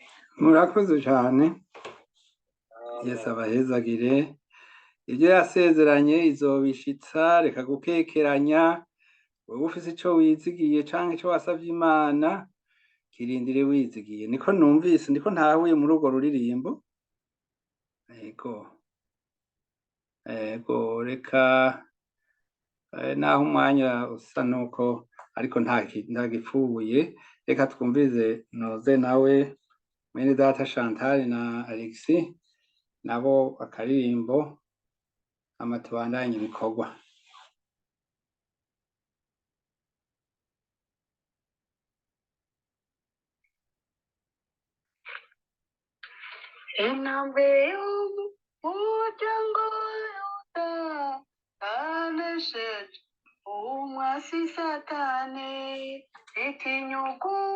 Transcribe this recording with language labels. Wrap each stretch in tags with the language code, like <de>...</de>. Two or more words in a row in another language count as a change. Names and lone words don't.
<rn>murakoze cyane yesu abahezagire ibyo yasezeranye izobishitsa reka gukekeranya wowe ufise ico wizigiye canke ico wasavye imana kirindire wizigiye niko numvise ndiko ntahuye muri urwo ruririmbo ego reka naho umwanya usa nuko ariko nta gipfuye reka twumvize noze nawe mwene data Chantal na Alexis nabo akaririmbo amatubandanye ibikorwa intambwe y'umuryango yuda anesheje umwasi satani itinyugu</rn>